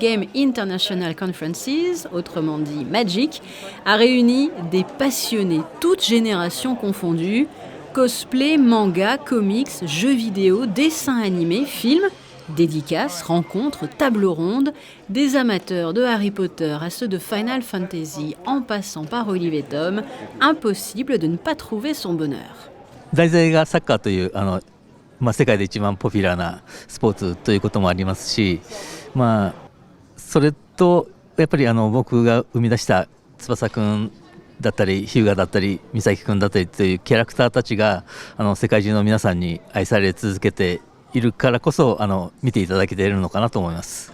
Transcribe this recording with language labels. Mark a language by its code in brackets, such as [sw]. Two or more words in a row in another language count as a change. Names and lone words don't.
[fr] Game International Conferences, autrement dit Magic, a réuni des passionnés, toutes générations confondues, cosplay, manga, comics, jeux vidéo, dessins animés, films, dédicaces, rencontres, tables rondes, des amateurs de Harry Potter à ceux de Final Fantasy en passant par Olive et Tom, impossible de ne pas trouver son bonheur. [ja] 題材がサッカーという世界で一番ポピュラーなスポーツということもありますし、それとやっぱり僕が生み出した翼くんだったりヒューガだったり美咲くんだったりというキャラクターたちが世界中の皆さんに愛され続けているからこそ見ていただけているのかなと思います。